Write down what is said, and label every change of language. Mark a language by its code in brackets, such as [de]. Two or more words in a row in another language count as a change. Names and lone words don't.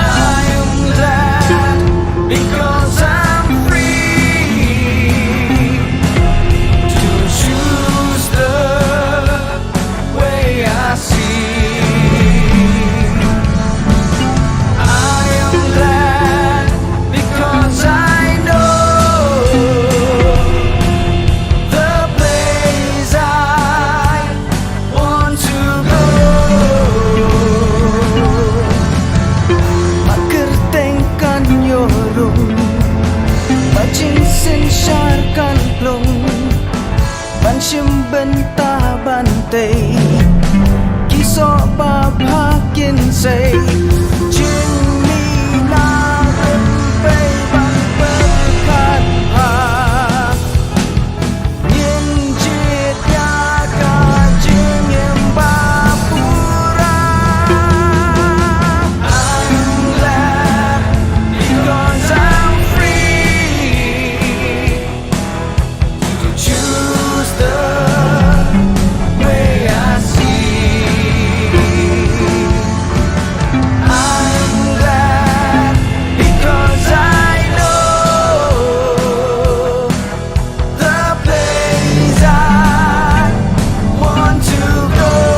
[en] I am glad because I'm free to choose the way I see. I am glad because I know the place I want to go. [kha] Makertengkan yorong, majinsin syarkan plong, banshim bentah bantai, kisok babakin say, jinmi na benpay ban berkat ha, nyenjit ya kajing yang bapura. [en] I'm glad because I'm free to choose the way I see. I'm glad because I know the place I want to go.